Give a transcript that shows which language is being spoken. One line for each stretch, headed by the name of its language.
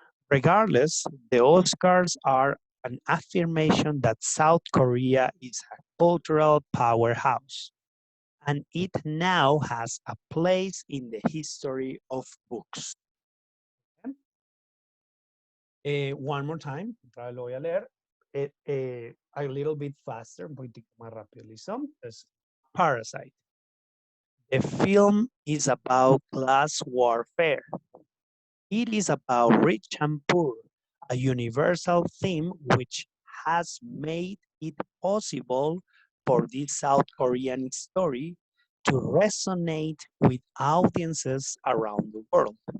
English: Regardless, the Oscars are an affirmation that South Korea is a cultural powerhouse, and it now has a place in the history of books. One more time,
Spanish: otra vez lo voy a leer
English: a little bit faster,
Spanish: un poquitico más rápido, ¿listo? Es Parasite.
English: The film is about class warfare. It is about rich and poor, a universal theme which has made it possible for this South Korean story to resonate with audiences around the world.